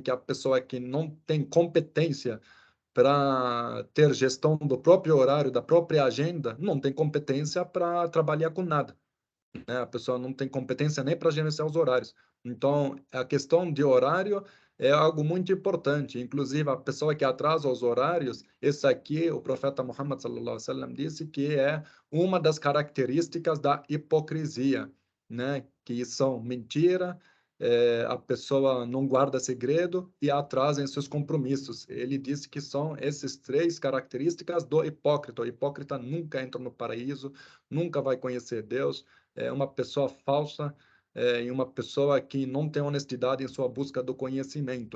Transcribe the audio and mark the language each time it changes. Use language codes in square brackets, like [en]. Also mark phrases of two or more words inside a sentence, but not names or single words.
[pt] Que a pessoa que não tem competência para ter gestão do próprio horário, da própria agenda, não tem competência para trabalhar com nada, né? A pessoa não tem competência nem para gerenciar os horários. Então, a questão de horário é algo muito importante. Inclusive, a pessoa que atrasa os horários, esse aqui, o profeta Muhammad [ar] صلى الله عليه وسلم [pt] disse que é uma das características da hipocrisia, né? Que são mentira, a pessoa não guarda segredo e atrasa em seus compromissos. Ele disse que são essas três características do hipócrita. O hipócrita nunca entra no paraíso, nunca vai conhecer Deus, é uma pessoa falsa, e uma pessoa que não tem honestidade em sua busca do conhecimento.